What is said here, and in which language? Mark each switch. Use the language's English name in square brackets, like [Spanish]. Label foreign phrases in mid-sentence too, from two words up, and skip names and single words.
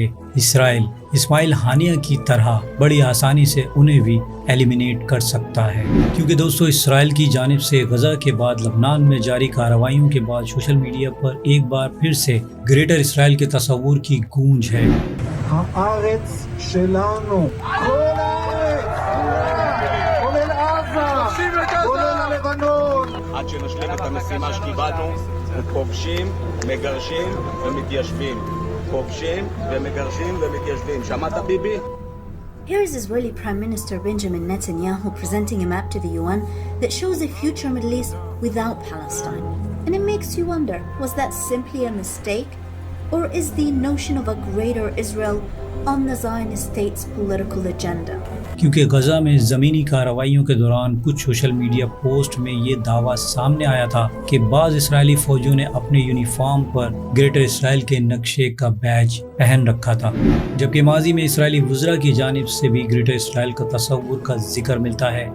[Urdu] اسرائیل اسماعیل ہانیہ کی طرح بڑی آسانی سے انہیں بھی ایلیمینیٹ کر سکتا ہے، کیونکہ دوستو اسرائیل کی جانب سے غزہ کے بعد لبنان میں جاری کارروائیوں کے بعد [English] social media [Urdu] پر ایک بار پھر سے گریٹر اسرائیل کے تصور کی گونج ہے۔ [Hebrew] הארץ שלנו, כל הארץ, כולל עזה, כולל הלבנון. עד שנשלים את המשימה שקיבלנו, כובשים, מגרשים ומתיישבים. כובשים ומגרשים ומתיישבים. שמעת ביבי? [English] Here is Israeli Prime Minister Benjamin Netanyahu presenting a map to the UN that shows a future Middle East without Palestine. And it makes you wonder, was that simply a mistake? Or is the notion of a greater Israel on the Zionist state's political agenda? [Urdu] کیونکہ غزہ میں زمینی کارروائیوں کے دوران کچھ [English] social media post [Urdu] میں یہ دعویٰ سامنے آیا تھا کہ بعض اسرائیلی فوجیوں نے اپنے یونیفارم پر گریٹر اسرائیل کے نقشے کا بیج پہن رکھا تھا، جبکہ ماضی میں اسرائیلی وزراء کی جانب سے بھی گریٹر اسرائیل کا تصور کا ذکر ملتا ہے۔